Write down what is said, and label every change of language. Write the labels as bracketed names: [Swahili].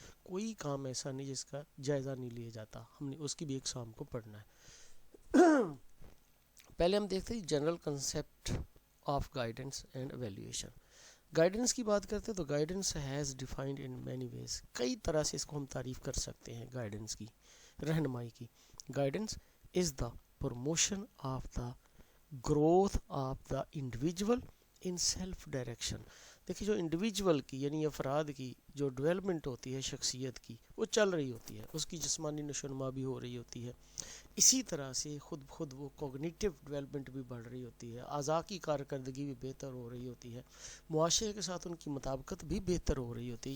[Urdu] کوئی کام ایسا نہیں جس کا جائزہ نہیں لیا جاتا، ہم نے اس کی بھی اقسام کو پڑھنا ہے. پہلے ہم دیکھتے ہیں [English] General concept of guidance and evaluation. [Urdu] Guidance کی بات کرتے ہیں تو [English] Guidance has defined in many ways. [Urdu] کئی طرح سے اس کو ہم تعریف کر سکتے ہیں گائیڈنس کی، رہنمائی کی. [English] Guidance is the promotion of the growth of the individual in self direction. [Urdu] دیکھیے، جو انڈیویجول کی یعنی افراد کی جو ڈیولپمنٹ ہوتی ہے شخصیت کی، وہ چل رہی ہوتی ہے، اس کی جسمانی نشو و نما بھی ہو رہی ہوتی ہے. اسی طرح سے خود وہ کوگنیٹو ڈیولپمنٹ بھی بڑھ رہی ہوتی ہے، اعضاء کی کارکردگی بھی بہتر ہو رہی ہوتی ہے، معاشرے کے ساتھ ان کی مطابقت بھی بہتر ہو رہی ہوتی ہے.